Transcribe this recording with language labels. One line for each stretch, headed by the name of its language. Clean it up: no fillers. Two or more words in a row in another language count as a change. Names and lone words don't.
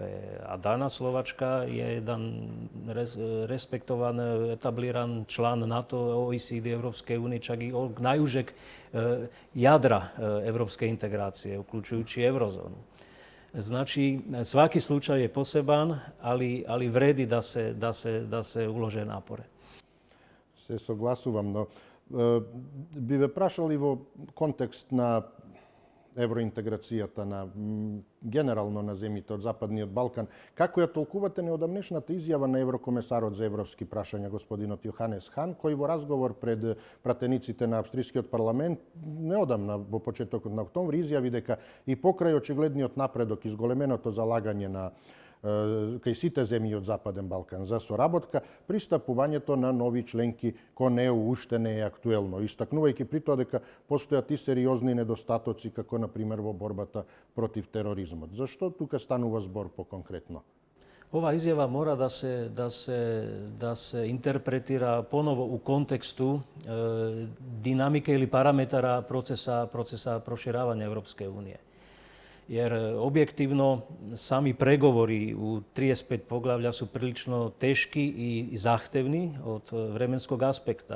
Serbian: A danas Slovačka je jedan respektovan, etabliran član NATO, OECD, Evropske unije, čak i najužeg jadra evropske integracije, uključujući eurozonu. Znači, svaki slučaj je poseban, ali vredi da se ulože napore.
Macedonian: Се согласувам, но би ве прашал во контекст на евроинтеграцијата на генерално на земјите од Западниот Балкан. Како ја толкувате неодамнешната изјава на еврокомесарот за европски прашања господинот Јоханес Хан, кој во разговор пред пратениците на австрискиот парламент неодамна во почетокот на октомври изјави дека и покрај очигледниот напредок и зголеменото залагање на кај сите земји од Западен Балкан за соработка, пристапувањето на нови членки кон ЕУ уште не е актуелно, истакнувајќи при тоа дека постојат и сериозни недостатоци, како на пример во борбата против тероризмот. Зашто тука станува збор по-конкретно?
Serbian: Ova izjava mora da se interpretira ponovo u kontekstu dinamike ili parametara procesa proširavanja Evropske unije. Jer objektivno sami pregovori u 35 poglavlja su prilično teški i zahtevni od vremenskog aspekta.